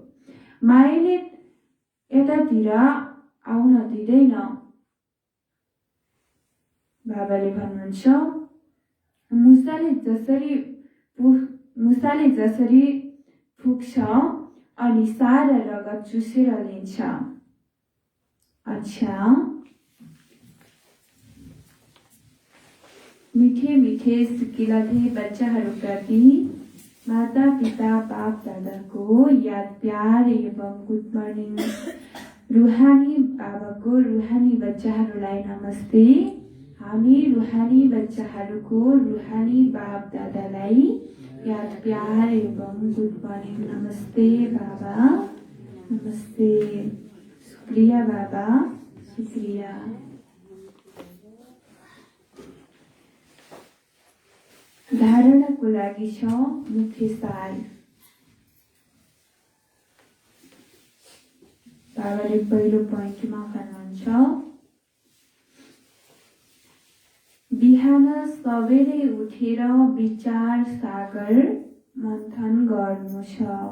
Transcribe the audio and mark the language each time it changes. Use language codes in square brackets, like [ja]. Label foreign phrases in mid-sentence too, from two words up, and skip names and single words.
[ne] मायाले यतातिर आउन दिँदैन। बाबाले भन्नुहुन्छ मुसाले जसरी फुक्छ अनि सारा रगत चुसेर लिन्छ। अच्छा, मिठे मिठे सिकिलधे बच्चाहरूप्रति माता पिता बाप दादाको याद प्यार एवं [en] good morning. [ne] रुहानी बाबाको रुहानी बच्चाहरूलाई नमस्ते। हामी रुहानी बच्चाहरूको रुहानी बाप दादालाई याद प्यार एवं [en] good morning. [ne] नमस्ते बाबा, नमस्ते। शुक्रिया बाबा, शुक्रिया। धारणाको लागि छ मुख्य सार। बाबाले पहिलो पोइन्टमा भन्नुहुन्छ बिहान सबेरै उठेर विचार सागर मन्थन गर्नु छ।